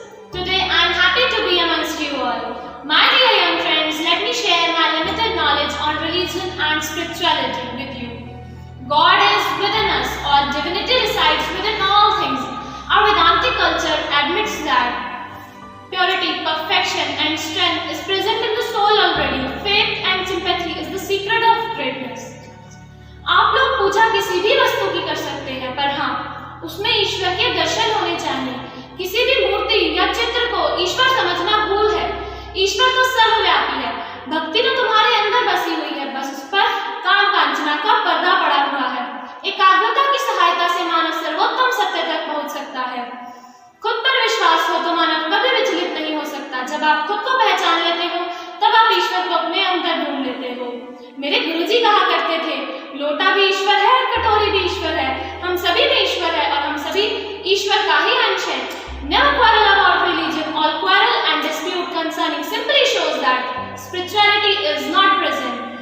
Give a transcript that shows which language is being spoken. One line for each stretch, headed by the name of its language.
English: Today, I am happy to be amongst you all. My dear young friends, let me share my limited knowledge on religion and spirituality with you. God is within us, or divinity resides within all things. Our Vedantic culture admits that purity, perfection and strength is present in the soul already. Faith and sympathy is the secret of greatness.
Hindi: आप लोग पूजा किसी भी वस्तु की कर सकते हैं, पर हाँ, उसमें ईश्वर के दर्शन होने चाहिए. किसी भी मूर्ति या चित्र को ईश्वर समझना भूल है. ईश्वर तो सर्वव्यापी है. भक्ति तो तुम्हारे अंदर बसी हुई है, बस उस पर काम कांचना का पर्दा पड़ा हुआ है. एकाग्रता की सहायता से मानव सर्वोत्तम सत्य तक पहुंच सकता है. खुद पर विश्वास हो तो मानव कभी विचलित नहीं हो सकता. जब आप खुद को पहचान लेते हो, तब आप ईश्वर को अपने अंदर ढूंढ लेते हो. मेरे गुरुजी कहा करते थे, लोटा भी ईश्वर है और कटोरी भी ईश्वर है, हम सभी में ईश्वर है और हम सभी ईश्वर का ही अंश है.
English: Never quarrel about religion. All quarrel and dispute concerning simply shows that spirituality is not present.